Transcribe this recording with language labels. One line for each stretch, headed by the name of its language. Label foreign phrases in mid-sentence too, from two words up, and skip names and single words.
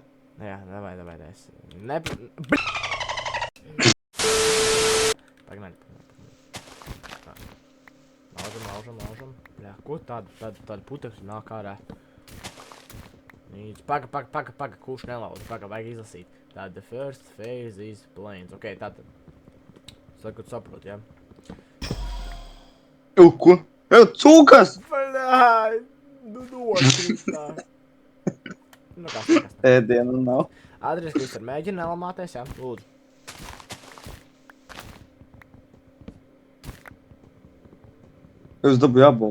Latvian: Jā, davai, es... Pagaid, Laužam. Jā, ko tādu putekļu nāk ārā? Paga, kurš nelauž, vajag izlasīt. Tātad,
English: the first phase is planes.
Latvian: Ok, tātad. Saprot, jā? Ko? Cūkas! Bļāj! Nu, nokristā. Nu, kas? Ēdienu nav. Adries, Krister, mēģina nelamāties, jā? Lūdzu. Es dabūju abolu.